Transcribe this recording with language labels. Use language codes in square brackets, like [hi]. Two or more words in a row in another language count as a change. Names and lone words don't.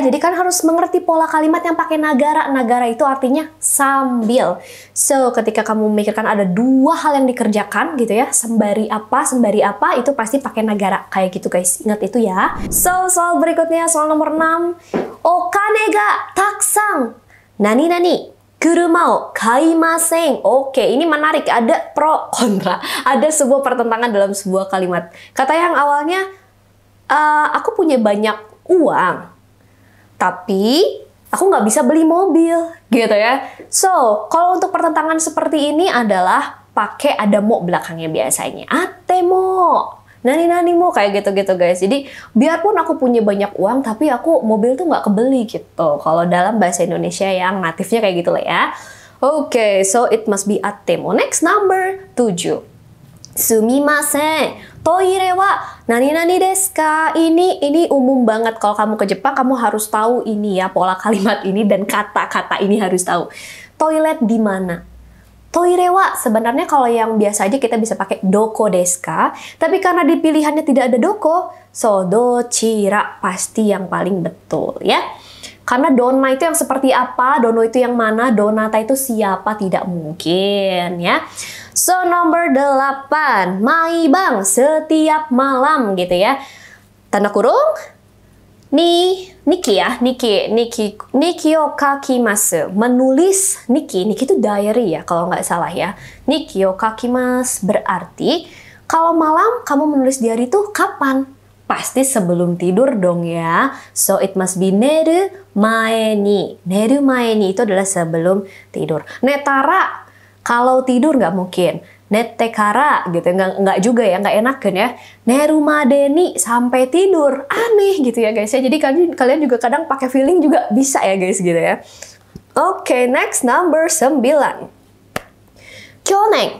[id] Jadi kan harus mengerti pola kalimat yang pakai nagara. Nagara itu artinya sambil. So, ketika kamu memikirkan ada 2 hal yang dikerjakan gitu ya, sembari apa, itu pasti pakai nagara. Kayak gitu guys, ingat itu ya. So, soal berikutnya, soal nomor 6. [ja] お金がたくさん。なになに。車を買いません. [id] Oke, ini menarik. Ada pro kontra. Ada sebuah pertentangan dalam sebuah kalimat. Kata yang awalnya, aku punya banyak uang, tapi aku nggak bisa beli mobil, gitu ya. So, kalau untuk pertentangan seperti ini adalah pakai ada mo belakangnya biasanya. Atemo. [ja] なにも [id] kayak gitu-gitu guys. Jadi biarpun aku punya banyak uang tapi aku mobil tuh nggak kebeli gitu. Kalau dalam bahasa Indonesia yang natifnya kayak gitu lah ya. Oke, [en] so it must be atemo. Next number 7. [ja] すみません. トイレはなんですか? [id] Ini umum banget kalau kamu ke Jepang kamu harus tahu ini ya pola kalimat ini dan kata-kata ini harus tahu. Toilet di mana? [ja] トイレは [id] sebenarnya kalau yang biasa aja kita bisa pakai [ja] どこですか, [id] tapi karena di pilihannya tidak ada doko, so dochira pasti yang paling betul ya. Karena donna itu yang seperti apa, dono itu yang mana, donata itu siapa, tidak mungkin ya. [en] So number 8, [id] maibang setiap malam gitu ya. Tanda kurung [ja] 日記を書きます. [id] Menulis Niki itu diary ya kalau nggak salah ya. [ja] 日記を書きます [id] berarti kalau malam kamu menulis diary itu kapan? Pasti sebelum tidur dong ya. [en] So it must be [ja] 寝る前に。寝る前に [id] itu adalah sebelum tidur. Netara kalau tidur nggak mungkin. Netekara gitu, nggak juga ya, nggak enak kan ya. Nerumadeni sampai tidur, aneh gitu ya guys ya. Jadi kalian juga kadang pakai feeling juga bisa ya guys gitu ya. [en] Oke, next number 9. Kyoneng.